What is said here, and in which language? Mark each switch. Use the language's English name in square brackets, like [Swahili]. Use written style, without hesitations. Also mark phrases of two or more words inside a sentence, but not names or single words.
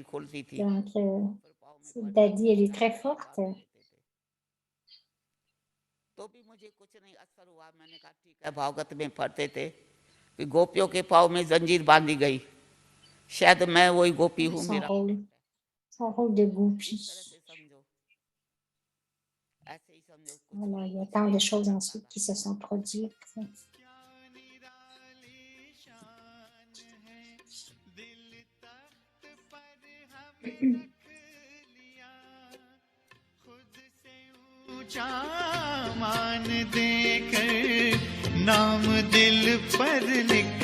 [French] Donc, Daddy, elle est très forte. [Hindi] तो भी मुझे कुछ नहीं असर हुआ। मैंने कहा ठीक है, भागवत में पढ़ते थे कि गोपियों के पाँव में जंजीर बांधी गई, शायद मैं वही गोपी हूँ, मेरा [French] son rôle de [Hindi] इस [French] goupie. [Hindi] तरह से समझो, ऐसे ही समझो। [French] Voilà, il y a tant de choses ensuite qui se sont produites. [Hindi] मान देकर नाम दिल पर लिख